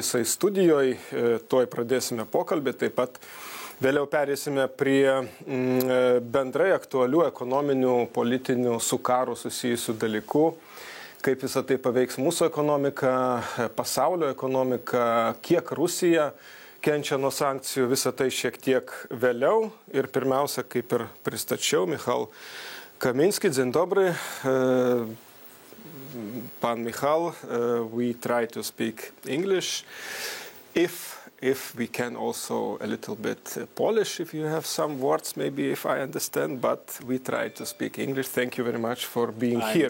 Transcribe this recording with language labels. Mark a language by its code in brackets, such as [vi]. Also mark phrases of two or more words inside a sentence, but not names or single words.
[lt] Jisai studijoje, tuoj pradėsime pokalbį. Taip pat vėliau perėsime prie bendrai aktualių ekonominių, politinių, su karu susijusių dalykų. Kaip visą tai paveiks mūsų ekonomiką, pasaulio ekonomiką, kiek Rusija kenčia nuo sankcijų, visą tai šiek tiek vėliau. Ir pirmiausia, kaip ir pristačiau, Michal Kaminski, [pl] dzień dobry. [en] Pan Michal, we try to speak English. If we can also a little bit Polish, if you have some words, maybe if I understand, but we try to speak English. Thank you very much for being here.